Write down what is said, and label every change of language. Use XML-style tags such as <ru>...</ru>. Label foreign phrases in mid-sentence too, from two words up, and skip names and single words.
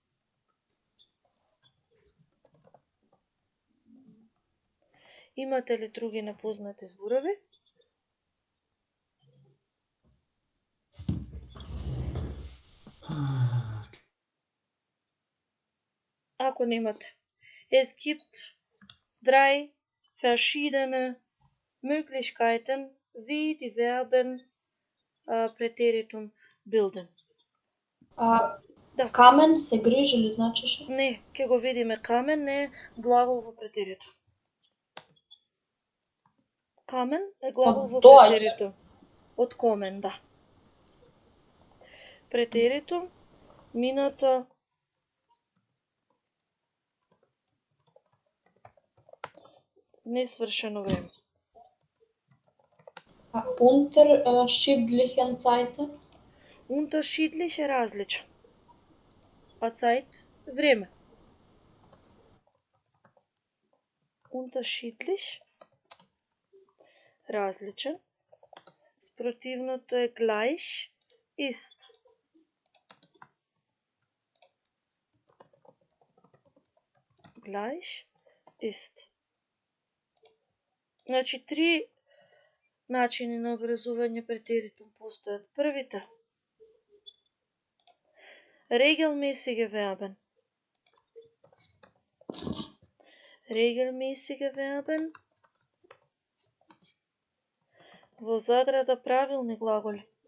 <mk>Имате ли други непознати зборови? Ако немате.</mk> <de>Es gibt 3 verschiedene Möglichkeiten, wie die Verben Präteritum bilden.</de> <mk>Камен се грижи ли значеше? Не, ќе го видиме. Камен не е глагол во претеритум. Камен е глагол во претеритум. Од комен, да. Претеритум, минато, несвршено време.</mk> <de>Unterschiedlichen Zeiten?</de> <mk>Unterschiedlich е различен. А Zeit време. Unterschiedlich различен. Спротивното е</mk> <de>gleich ist. Gleich ist.</de> <mk>Значи 3 начини на образување претеритум постојат. Првите.</mk> <de>Regelmäßige Verben. regelmäßige Verben,</de> <mk>во заграда правилни глаголи.</mk>